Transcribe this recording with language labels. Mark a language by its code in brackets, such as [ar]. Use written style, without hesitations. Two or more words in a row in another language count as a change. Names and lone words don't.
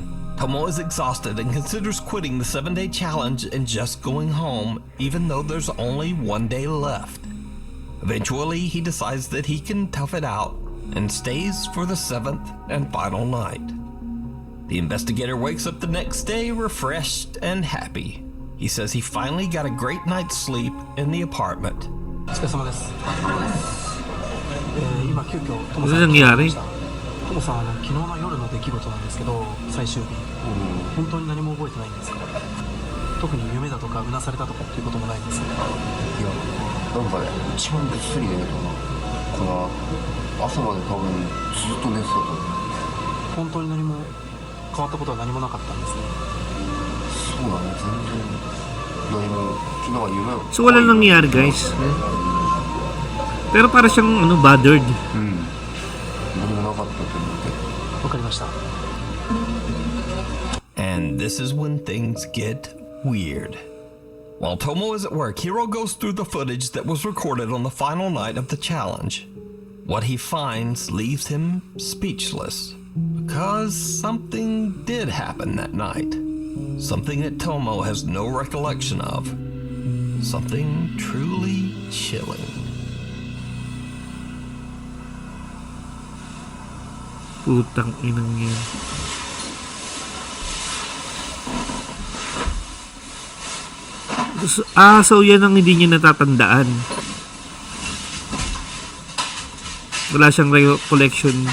[en] Tomo is exhausted and considers quitting the 7-day challenge and just going home, even though there's only 1 day left. Eventually, he decides that he can tough it out and stays for the 7th and final night. The investigator wakes up the next day refreshed and happy. He says he finally got a great night's sleep in the apartment. [ja] お疲れ様です。今急遽トモ [tl] Ano [ja] さんに [tl] nangyari? [ja] トモさん昨日の夜の出来事なんですけど、最終日、本当に何も覚えてないんですか？特に夢だとかうなされたとかっていうこともないんですか？いや、なんかね、一番ぐっすり寝てたから朝まで多分ずっと寝てたと思う。本当に何も変わったことは何もなかったんですね。そうだね、全然何も昨日は夢を [tl] So wala nangyari guys. Pero para siyang bothered. [ja] 何もなかったと思うけど。わかりました。 [en] And this is when things get weird. While Tomo is at work, Hiro goes through the footage that was recorded on the final night of the challenge. What he finds leaves him speechless, because something did happen that night. Something that Tomo has no recollection of. Something truly chilling. [tl] Putang inang yan. So yan ang hindi niya natatandaan. Wala siyang recollection.